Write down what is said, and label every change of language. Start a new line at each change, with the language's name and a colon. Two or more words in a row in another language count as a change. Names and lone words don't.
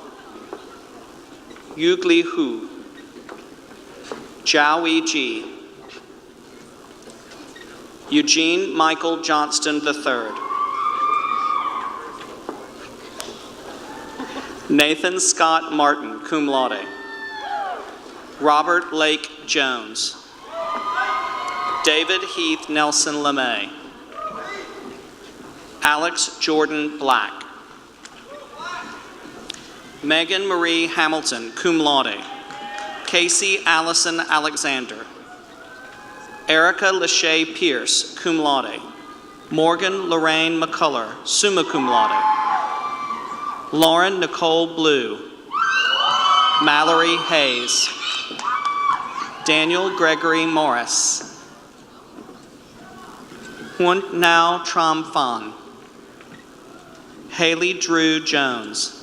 English: Yugli Hu. Zhao Ji. Eugene Michael Johnston III. Nathan Scott Martin,
Latin: cum laude.
English: Robert Lake Jones. David Heath Nelson LeMay. Alex Jordan Black. Megan Marie Hamilton,
Latin: cum laude.
English: Casey Allison Alexander. Erica Lachey Pierce,
Latin: cum laude.
English: Morgan Lorraine McCullough,
Latin: summa cum laude.
English: Lauren Nicole Blue. Mallory Hayes. Daniel Gregory Morris. Hunt Nao Tram Phan. Haley Drew Jones.